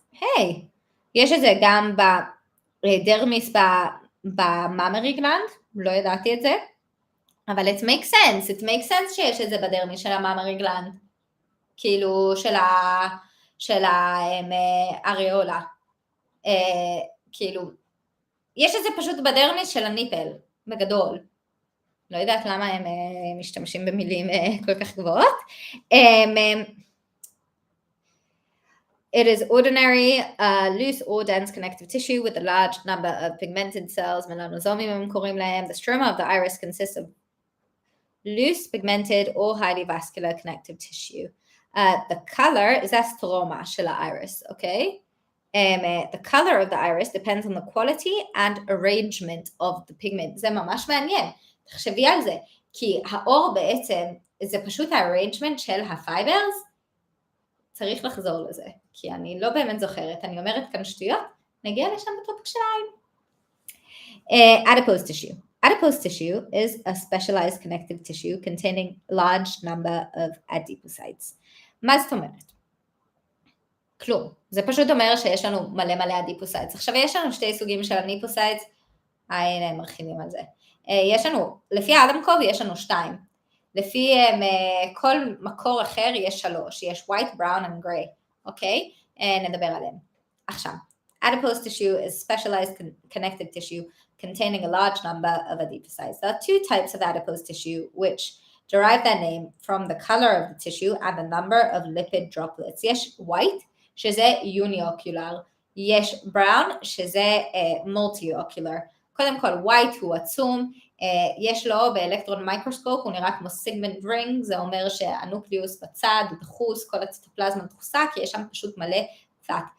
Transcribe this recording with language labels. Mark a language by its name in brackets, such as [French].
[Hebrew] היי, יש את זה גם בדרמיס בממרי גלנד, לא ידעתי את זה, אבל [English] it makes sense [Hebrew] שיש את זה בדרמיס של הממרי גלנד, כאילו של האריולה, כאילו, יש את זה פשוט בדרמיס של הניפל, בגדול. לא יודעת למה הם משתמשים במילים כל כך גבוהות. [English] It is ordinary, loose or dense connective tissue with a large number of pigmented cells, melanosomes [Hebrew] הם קוראים להם. [English] The stroma of the iris consists of loose, pigmented or highly vascular connective tissue. The color is [Hebrew] הסטרומה של האיריס, [English] okay? The color of the iris depends on the quality and arrangement of the pigment. [Hebrew] זה ממש מעניין. תחשבי על זה, כי האור בעצם, זה פשוט ה-arrangement של הפייברס, צריך לחזור לזה, כי אני לא באמת זוכרת, אני אומרת כאן שטויות, נגיע לשם בטופק שלהם. [English] Adipose tissue. Adipose tissue is a specialized connective tissue containing a large number of adipocytes. [Hebrew] מה זאת אומרת? כלום. זה פשוט אומר שיש לנו מלא אדיפוסייטס. עכשיו יש לנו שתי סוגים של אדיפוסייטס, הנה הם מרחיבים על זה. יש לנו, לפי האדמקוב יש לנו 2. לפי כל מקור אחר יש 3. יש [English] white, brown and gray. [Hebrew] אוקיי? נדבר עליהם. [English] עכשיו, adipose tissue is specialized connective tissue containing a large number of adipocytes. There are 2 types of adipose tissue which derive their name from the color of the tissue and the number of lipid droplets. [Hebrew] יש white, שזה uniocular. יש brown, שזה multiocular. קודם כל, white הוא עצום, יש לו באלקטרון מיקרוסקופ, הוא נראה כמו סיגמנט רינג, זה אומר שהנוקליוס בצד הוא דחוס, כל הציטופלזמה דחוסה, כי יש שם פשוט מלא קצת.